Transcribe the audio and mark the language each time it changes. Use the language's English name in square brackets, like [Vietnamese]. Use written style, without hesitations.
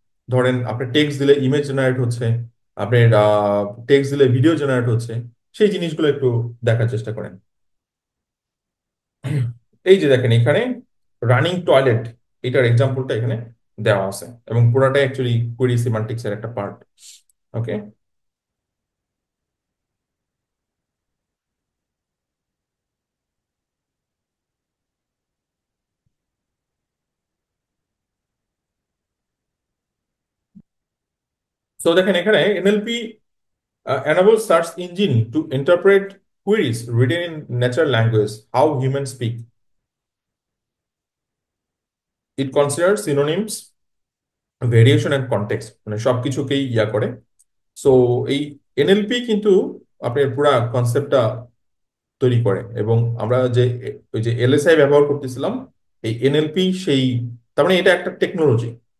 [Bangla] ধরেন আপনি টেক্সট দিলে ইমেজ জেনারেট হচ্ছে, আপনি টেক্সট দিলে ভিডিও জেনারেট হচ্ছে। সেই জিনিসগুলো একটু দেখার চেষ্টা করেন। এই যে দেখেন এখানে রানিং টয়লেট, এটার এক্সাম্পলটা এখানে দেওয়া আছে, এবং পুরাটাই অ্যাকচুয়ালি কুয়েরি সিমান্টিক্স এর একটা পার্ট। [English] okay, so [Bangla] দেখেন এখানে [English] NLP enables search engine to interpret queries written in natural language how humans speak. It considers synonyms, variation and context, [Bangla] মানে সবকিছুকেই ইয়া করে। সো এই এনএলপি কিন্তু আপনার পুরা কনসেপ্টটা তৈরি করে। এবং আমরা যে ওই যে এলএসআই ব্যবহার করতেছিলাম, এই এনএলপি সেই, তার মানে এটা একটা টেকনোলজি।